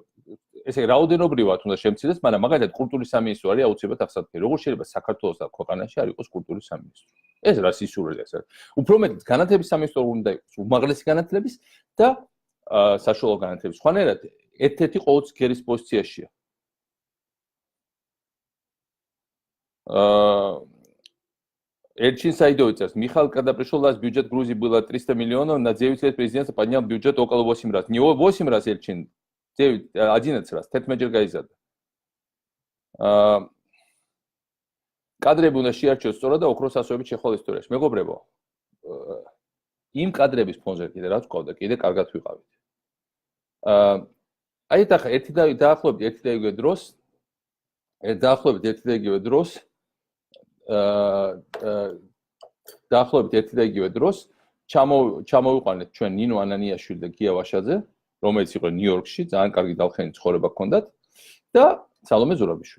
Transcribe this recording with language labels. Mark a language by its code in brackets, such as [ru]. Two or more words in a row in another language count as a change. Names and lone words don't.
[ka] ესე რაოდენობრივად უნდა შემცირდეს, მაგრამ მაგალითად კულტურის სამინისტრო არის აუცილებლად აღსაქმე. როგორ შეიძლება საქართველოს და ქვეყანაში არ იყოს კულტურის სამინისტრო? ეს რა სისურველი ეს არის. უფრო მეტად განათლების სამინისტრო უნდა იყოს, უმაღლესი განათლების და საშუალო განათლების. სხვანაირად ერთ-ერთი ყოველთვის გერის პოზიციაშია. [ru] Эльчин Сайдовец, Михаил когда пришел в бюджет Грузии было 300 миллионов, на 9 лет президент поднял бюджет около 8 раз. Не 8 раз Эльчин, 11 раз. Тетмеджер Гайзад. [ka] Кадрები უნდა შეარჩიოს სწორად და ოქროს ასოებით შეხვალ ისტორიაში. მეგობრებო, იმ კადრების ფონზე კიდე რაც ყავდა, კიდე კარგად ვიყავით. აი და ერთი და დაახლოებით ერთი და იგივე დროს დაახლოებით ერთი და იგივე დროს ჩამოვიყვანეთ ჩვენ ნინო ანანიაშვილი და გია ვაშაძე, რომელიც იყო ნიუ-იორკში, ძალიან კარგი დალხენი ცხოვრება ჰქონდათ და სალომე ზურაბიშვილი.